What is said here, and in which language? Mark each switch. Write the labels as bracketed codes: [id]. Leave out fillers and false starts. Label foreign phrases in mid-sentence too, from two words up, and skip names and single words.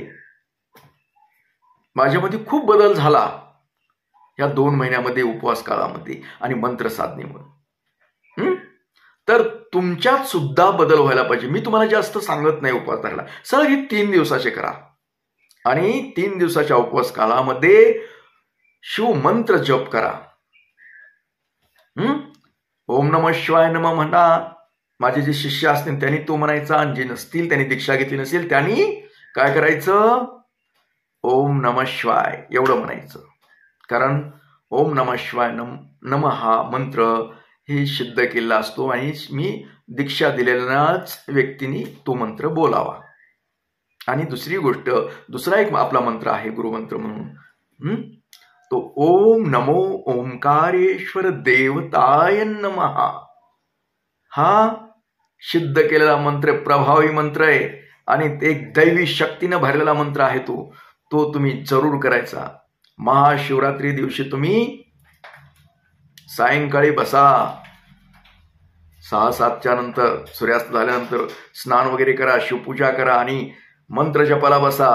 [mr] माझ्यामध्ये खूप बदल झाला या 2 महिन्यामध्ये उपवास काळामध्ये आणि मंत्र साधनेमुळे. तर तुमच्यात सुद्धा बदल व्हायला पाहिजे. मी तुम्हाला जास्त सांगत नाही उपवास धरायला. सर हे 3 दिवसाचे करा आणि 3 दिवसाच्या उपवास काळामध्ये शिवमंत्र जप करा. [sa] ओम नमः शिवाय नमः [mr] म्हणा. माझे जे शिष्य असतील त्यांनी तो म्हणायचा, आणि जे नसतील त्यांनी दीक्षा घेतली नसेल त्यांनी काय करायचं, [sa] ओम नमः शिवाय [mr] एवढं म्हणायचं. कारण [sa] ओम नमः शिवाय नम [mr] हा मंत्र हे सिद्ध केलेला असतो आणि मी दीक्षा दिलेल्याच व्यक्तीने तो मंत्र बोलावा. आणि दुसरी गोष्ट, दुसरा एक आपला मंत्र आहे गुरुमंत्र म्हणून, तो [sa] ओम नमो ओंकारेश्वर देवताय नमः. [mr] हा सिद्ध केलेला मंत्र, प्रभावी मंत्र आहे आणि एक दैवी शक्तीनं भरलेला मंत्र आहे. तो तुम्ही जरूर करायचा. महाशिवरात्री दिवशी तुम्ही सायंकाळी बसा, 6-7च्या नंतर, सूर्यास्त झाल्यानंतर स्नान वगैरे करा, शिवपूजा करा आणि मंत्र जपाला बसा.